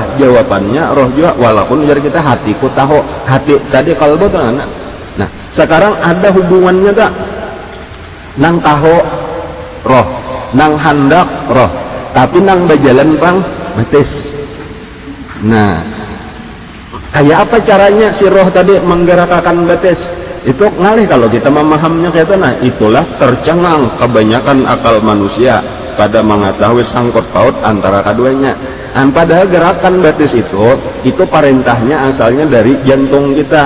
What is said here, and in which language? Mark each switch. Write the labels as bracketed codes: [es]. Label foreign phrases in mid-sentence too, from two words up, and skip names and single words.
[id] Jawabannya roh juga, walaupun dari kita hatiku tahu, hati tadi kalbu tuh anak. [bjn] Nah sekarang ada hubungannya tak? Nang tahu roh, nang hendak roh, tapi nang berjalan pang betis. Nah kayak apa caranya si roh tadi menggerakkan betis? Itu ngalih kalau kita memahaminya kayak itu. Nah itulah tercengang kebanyakan akal manusia pada mengetahui sangkut paut antara keduanya. [id] Padahal gerakan betis itu perintahnya asalnya dari jantung kita.